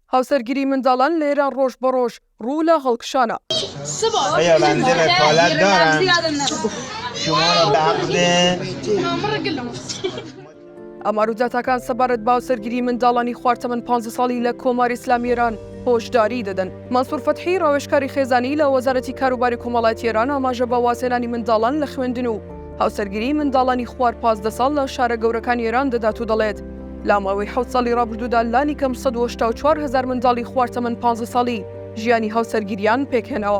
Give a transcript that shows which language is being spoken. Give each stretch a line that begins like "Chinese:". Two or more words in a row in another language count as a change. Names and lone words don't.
Central Kurdish: هاوسەرگیری منداڵان لە ئێران ڕۆژ بە ڕۆژ ڕوو لە هەڵکشانە.
Persian: آیا بنده وکالت دارم شما را به عقد
Central Kurdish: ئەما ڕووداتەکان سەبارەت بە هاوسەرگیری منداڵانی خواردەمەند 15 ساڵی لە کۆماری ئیسلامی ئێران هۆشداری دەدەن. مەنسوور فەتحی ڕاوێژکاری خێزانی لە وەزارەتی کاروباری کۆمەڵایەتی ئێران ئاماژە بە واسێنانی منداڵان لە خوێندن و هاوسەرگیری منداڵانی خوار 15 ساڵ لە شارە گەورەکانی ئێران دەدات و دەڵێت لە ماوەی 7 ساڵی ڕابردوودا لانی کەم 184,000 منداڵی خواردەمەند 15 ساڵی ژیانی هاوسەرگیریان پێکهێناوە.